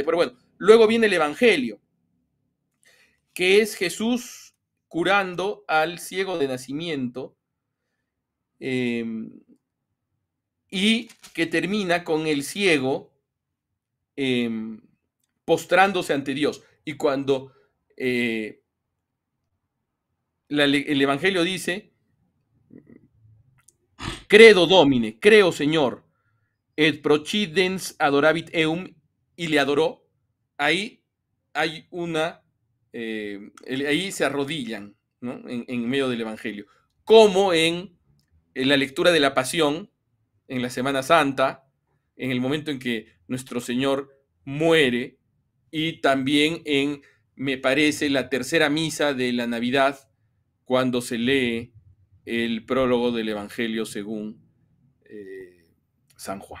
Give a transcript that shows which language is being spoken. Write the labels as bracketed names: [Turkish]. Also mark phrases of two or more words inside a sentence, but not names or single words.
[Spanish] Pero bueno, luego viene el Evangelio, que es Jesús curando al ciego de nacimiento, y que termina con el ciego postrándose ante Dios. Y cuando el Evangelio dice: [Latin] credo Domine, [Spanish] creo Señor, [Latin] et procidens adorabit eum, [Spanish] y le adoró, ahí hay ahí se arrodillan, ¿no? En medio del Evangelio, como en la lectura de la Pasión, en la Semana Santa, en el momento en que nuestro Señor muere, y también en, me parece, la tercera misa de la Navidad, cuando se lee el prólogo del Evangelio según San Juan.